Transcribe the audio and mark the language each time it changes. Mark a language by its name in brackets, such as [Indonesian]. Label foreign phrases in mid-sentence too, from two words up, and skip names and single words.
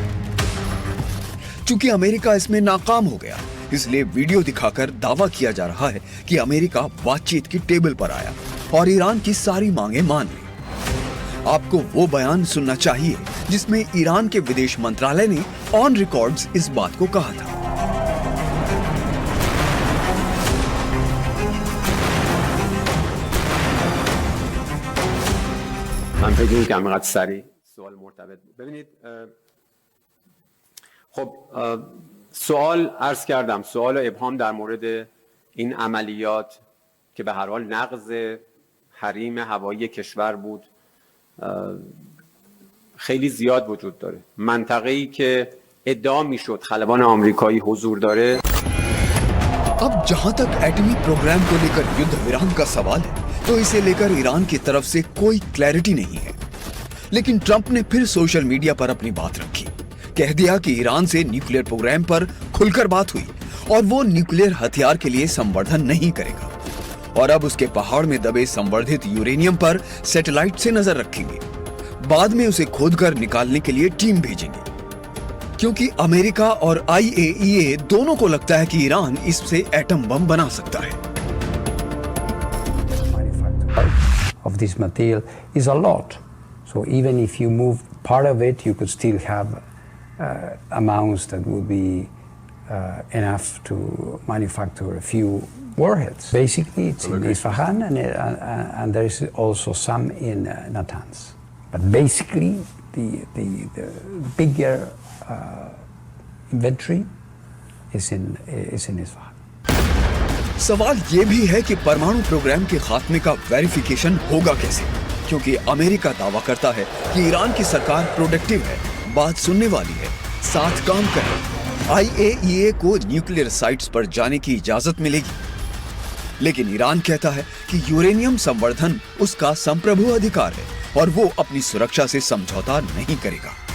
[Hindi] चूंकि अमेरिका इसमें नाकाम हो गया, इसलिए वीडियो दिखाकर दावा किया जा रहा है कि अमेरिका बातचीत की टेबल पर आया और ईरान की सारी मांगे मान ली। आपको वो बयान सुनना चाहिए जिसमें ईरान के विदेश मंत्रालय ने [English] on records [Hindi] इस बात को कहा था। [Persian] من فکر می‌کنم اینقدر سریع سوال مرتبط بود. ببینید خب سوال عرض کردم، سوال و ابهام در مورد این عملیات که به هر حال نقض حریم هوایی کشور بود خیلی زیاد وجود داره. منطقه‌ای که ادعا میشد خلبان آمریکایی حضور داره. [Hindi] अब जहां तक एटमी प्रोग्राम को लेकर युद्ध विराम का सवाल है तो इसे लेकर ईरान की तरफ से कोई क्लैरिटी नहीं है। लेकिन ट्रंप ने फिर [English] social media [Hindi] पर अपनी बात रखी, कह दिया कि ईरान से [English] nuclear program [Hindi] पर खुलकर बात हुई और वो न्यूक्लियर हथियार के लिए संवर्धन नहीं करेगा और अब उसके पहाड़ में दबे संवर्धित यूरेनियम पर सैटेलाइट से नजर रखेंगे। बाद में उसे खोदकर निकालने के लिए टीम भेजेंगे, क्योंकि अमेरिका और IAEA दोनों को लगता है कि ईरान इससे एटम बम बना सकता है। [English] Of this material is a lot, so even if you move part of it, you could still have amounts that would be enough to manufacture a few warheads. Basically, it's in Isfahan and there is also some in Natanz. But basically, the bigger inventory is in Isfahan. [Hindi] सवाल ये भी है कि परमाणु प्रोग्राम के खात्मे का वेरिफिकेशन होगा कैसे, क्योंकि अमेरिका दावा करता है कि ईरान की सरकार प्रोडक्टिव है, बात सुनने वाली है, साथ काम करे। IAEA को [English] nuclear sites [Hindi] पर जाने की इजाजत मिलेगी, लेकिन ईरान कहता है कि यूरेनियम संवर्धन उसका संप्रभु अधिकार है और वो अपनी सुरक्षा से समझौता नहीं करेगा।